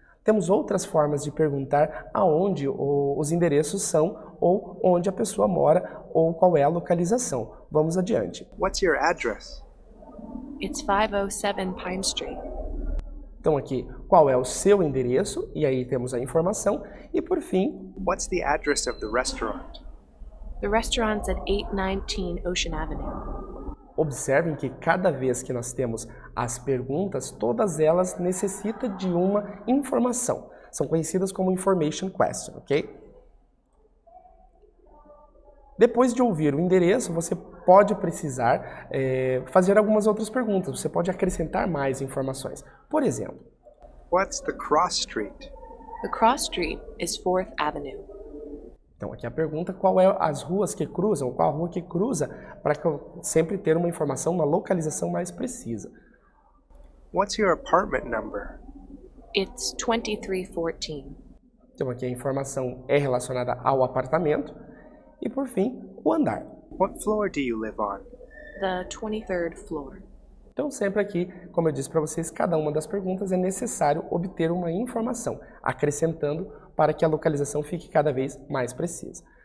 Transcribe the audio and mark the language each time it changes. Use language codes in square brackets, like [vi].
[pt] Temos outras formas de perguntar aonde os endereços são, ou onde a pessoa mora, ou qual é a localização. Vamos adiante. [en] What's your address? It's 507 Pine Street. [pt] Então aqui, qual é o seu endereço, e aí temos a informação, e por fim... [en] What's the address of the restaurant? The restaurant's at 819 Ocean Avenue. [pt] Observem que cada vez que nós temos as perguntas, todas elas necessitam de uma informação. São conhecidas como information question, ok? Depois de ouvir o endereço, você pode precisar fazer algumas outras perguntas. Você pode acrescentar mais informações. Por exemplo, [en] What's the cross street? The cross street is 4th Avenue. [pt] então aqui a pergunta, qual é as ruas que cruzam, qual a rua que cruza, para sempre ter uma informação, uma localização mais precisa. [en] What's your apartment number? It's 2314. [pt] Então aqui a informação é relacionada ao apartamento. E por fim, o andar. [en] What floor do you live on? The 23rd floor. [pt] Então, sempre aqui, como eu disse para vocês, cada uma das perguntas é necessário obter uma informação, acrescentando para que a localização fique cada vez mais precisa.